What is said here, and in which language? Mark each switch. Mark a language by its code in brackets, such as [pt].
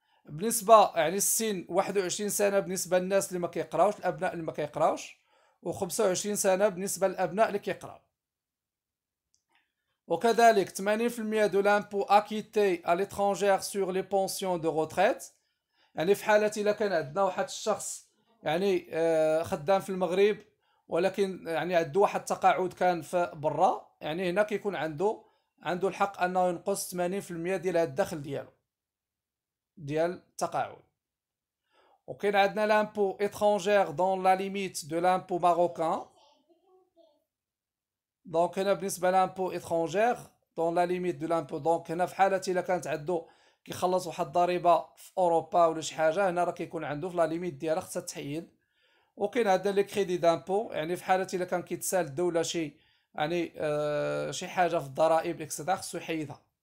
[ar] بالنسبه يعني السن 21 سنه بالنسبه للناس اللي ما كيقراوش، الابناء اللي ما كيقراوش، و25 سنه بالنسبه للابناء اللي كيقراو. وكذلك [fr] 80% de l'impôt acquitté à l'étranger sur les pensions de retraite. [ar] يعني في حالة إلا كان عندنا واحد الشخص يعني خدام في المغرب، ولكن يعني عنده واحد التقاعد كان في برا، يعني هنا كيكون عنده الحق أنه ينقص 80% ديال هاد الدخل ديالو ديال التقاعد. وكاين عندنا [fr] لامبو étrangère dans la limite de l'impôt marocain. [ar] دونك هنا بالنسبة لامبو [fr] étrangère dans la limite de l'impôt، [ar] دونك هنا في حالة إلا كانت عنده كيخلص واحد الضريبه في اوروبا ولا شي حاجه، هنا راه كيكون عنده في لا ليميت ديالها خصها تحيد. وكاين عندنا لي كريدي دامبو، يعني في حاله الا كان كيتسال الدوله شي يعني شي حاجه في الضرائب اكسترا خصو يحيدها.